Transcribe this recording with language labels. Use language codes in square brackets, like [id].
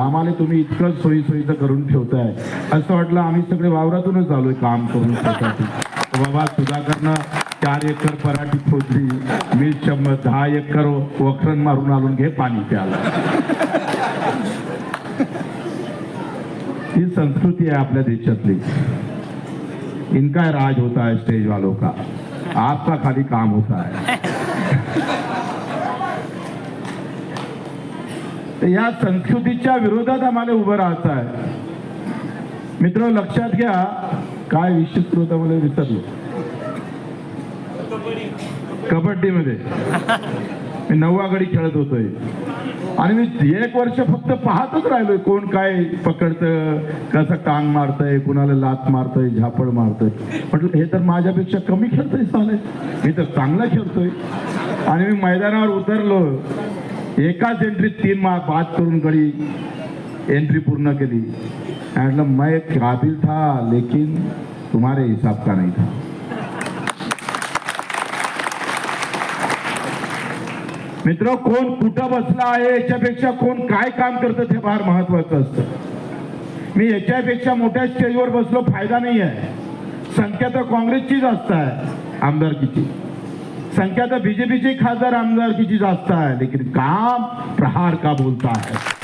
[mr] आम्हाला तुम्ही इतकं सोयीचं करून ठेवताय, असं वाटलं आम्ही सगळे वावरातूनच आलोय काम करून. बाबा सुधाकरनं 4 एकर पराठी खोदली, मी 10 एकर वखरण मारून आलो, घे पाणी प्याला. ही संस्कृती आहे आपल्या देशातली. [hi] इनका राज होता है स्टेज वालों का, आपका खाली काम होता है. [mr] या संस्कृतीच्या विरोधात आम्हाला उभं राहायचं आहे. मित्र लक्षात घ्या, काय विषय होता मला विसरलो. कबड्डीमध्ये मी 9वा गडी खेळत होतोय आणि मी 1 वर्ष फक्त पाहतच राहिलोय, कोण काय पकडतं, कसं टांग मारतंय, कुणाला लात मारतंय, झापड मारतंय. म्हटलं हे तर माझ्यापेक्षा कमी खेळतंय साले, मी तर चांगला खेळतोय. आणि मी मैदानावर उतरलो, एकाच एंट्रीत 3 बाद करून गडी एंट्री पूर्ण केली. म्हटलं [hi] मैं काबिल था लेकिन तुम्हारे हिसाब का नहीं था. [mr] मित्र, कोण कुठं बसला आहे याच्यापेक्षा कोण काय काम करतं ते फार महत्वाचं असतं. मी याच्यापेक्षा मोठ्या स्टेजवर बसलो फायदा नाही आहे. संख्या तर काँग्रेसची जास्त आहे आमदारकीची, संख्या तर बीजेपीची खासदार आमदारकीची जास्त आहे, [hi] लेकिन काम प्रहार का बोलता है.